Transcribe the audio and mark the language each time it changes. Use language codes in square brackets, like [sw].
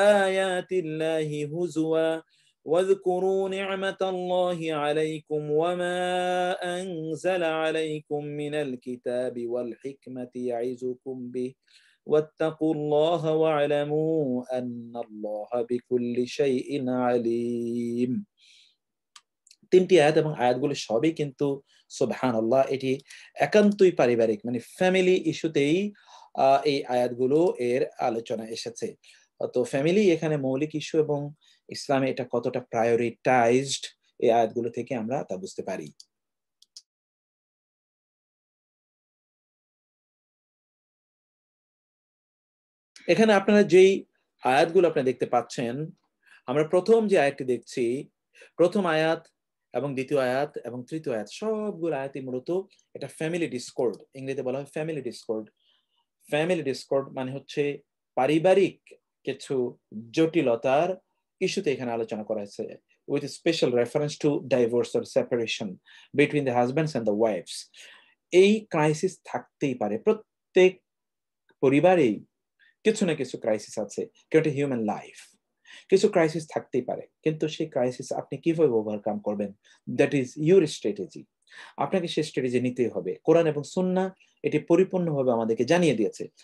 [ar] آيات الله هزوا واذكروا نعمة الله عليكم وما أنزل عليكم من الكتاب والحكمة يعظكم به واتقوا الله واعلموا أن الله بكل شيء عليم। [bn] 3টি আয়াত এবং আয়াতগুলো সবই কিন্তু সুবহানাল্লাহ এটি একান্তই পারিবারিক, মানে ফ্যামিলি ইস্যুতেই এই আয়াতগুলো এর আলোচনা এসেছে। তো ফ্যামিলি এখানে মৌলিক ইস্যু, এবং ইসলামে এটা কতটা প্রায়োরিটাইজড এই আয়াতগুলো থেকে আমরা তা বুঝতে পারি। এখানে আপনারা যেই আয়াতগুলো আপনি দেখতে পাচ্ছেন। আমরা প্রথম যে আয়াতটি দেখছি, প্রথম আয়াত এবং দ্বিতীয় আয়াত এবং তৃতীয় আয়াত, সবগুলো আয়াতই মূলত এটা ফ্যামিলি ডিসকর্ড, ইংরেজিতে বলা হয় ফ্যামিলি ডিসকর্ড। ফ্যামিলি ডিসকর্ড মানে হচ্ছে পারিবারিক কিছু জটিলতার ইস্যুতে এখানে আলোচনা করা হয়েছে, [en] with a special reference to divorce or separation between the husbands and the wives. [bn] এই ক্রাইসিস থাকতেই পারে, প্রত্যেক পরিবারেই কিছু না কিছু ক্রাইসিস আছে, কারণ এটা হিউম্যান লাইফ। কিছু ক্রাইসিস থাকতেই পারে, কিন্তু সেই ক্রাইসিস আপনি কিভাবে ওভারকাম করবেন, [en] That is your strategy. [bn] আপনাকে সেই স্ট্র্যাটেজি নিতেই হবে। কোরআন এবং সুন্নাহ এটি পরিপূর্ণভাবে আমাদেরকে জানিয়ে দিয়েছে।